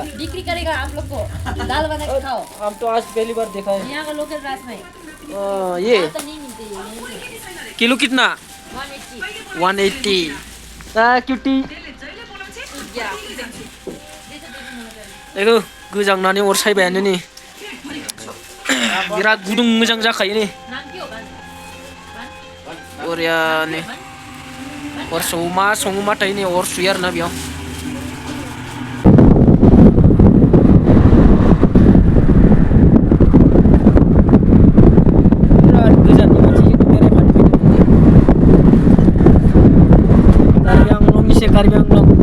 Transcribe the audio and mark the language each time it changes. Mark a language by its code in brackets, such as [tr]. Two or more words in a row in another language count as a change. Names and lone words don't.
[hi] बिक्री करेगा आप लोग को, दाल बना के खाओ। हम तो आज पहली बार देखा है। यहाँ का [en] local rice [hi] में ये तो नहीं मिलते ये। किलो कितना? 180। 180. [brx] क्यूटी देखो गोजांनानै अर सायबायानो नै बिराद गुदुं मोजां जाखायो नै बरियानो अर सङोबाथाय नै अर सुयो आरोना बेयाव बिराद गोजाननि मानसि बेरायफानो फैदों कार्बि आंलं इसे कार्बि आंलं